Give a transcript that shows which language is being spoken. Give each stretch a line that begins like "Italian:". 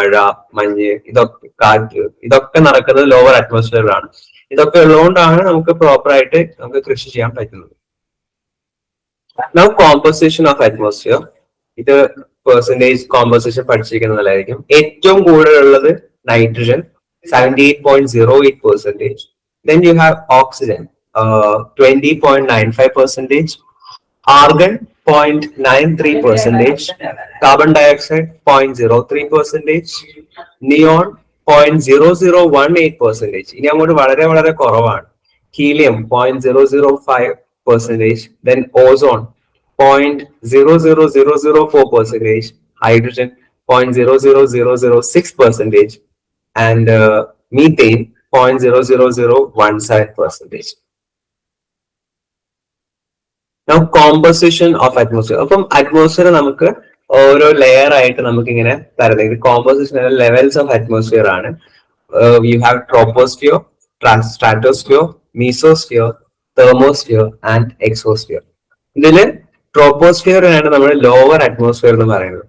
Malayalam: മഴ, മഞ്ഞ്, കാറ്റ്, ഇതൊക്കെ നടക്കുന്നത് ലോവർ അറ്റ്മോസ്ഫിയറിലാണ്. ഇതൊക്കെ ഉള്ളതുകൊണ്ടാണ് നമുക്ക് പ്രോപ്പർ ആയിട്ട് നമുക്ക് കൃഷി ചെയ്യാൻ പറ്റുന്നത്.
English: Now composition of atmosphere.
Malayalam: ഇത് പെർസെന്റേജ് കോമ്പോസിഷൻ പഠിച്ചിരിക്കുന്നതായിരിക്കും. ഏറ്റവും കൂടുതലുള്ളത് nitrogen 78.08%.
English: Then you have oxygen 20.95%, argon 0.93%, carbon dioxide 0.03%, neon 0.0018%.
Malayalam: ഇനി അങ്ങോട്ട് വളരെ വളരെ കുറവാണ്. Helium 0.005%,
English: then ozone 0.00004%, hydrogen 0.00006%, and methane 0.00017%. Now composition of atmosphere.
Malayalam: അപ്പം അറ്റ്മോസ്ഫിയർ നമുക്ക് ഓരോ ലെയർ ആയിട്ട് നമുക്ക് ഇങ്ങനെ തരുന്നത്. ഇത് കോമ്പോസിഷൻ ലെവൽസ് ഓഫ് അറ്റ്മോസ്ഫിയർ ആണ്.
English: You have troposphere, stratosphere, mesosphere, thermosphere and exosphere.
Malayalam: ഇതില് ട്രോപ്പോസ്ഫിയറിനാണ് നമ്മൾ ലോവർ അറ്റ്മോസ്ഫിയർ എന്ന് പറയുന്നത്.